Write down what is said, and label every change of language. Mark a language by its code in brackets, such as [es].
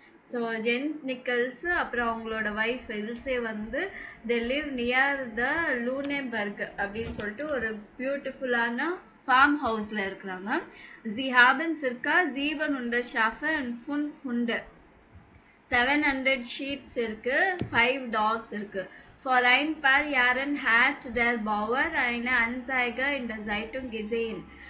[ta] So gents நிக்கல்ஸ் அப்புறம் அவங்களோட wife else வந்து [en] they live near the [ta] லூனேபர்க் அப்படின்னு சொல்லிட்டு ஒரு பியூட்டிஃபுல்லான ஃபார்ம் ஹவுஸில் இருக்கிறாங்க. [de] Sie haben circa 700 Schafe und 5 Hunde. [ta] 700 sheeps இருக்கு, 5 dogs இருக்கு. [de] For ein paar Jahren hat der Bauer eine Anzeige in der Zeitung gesehen.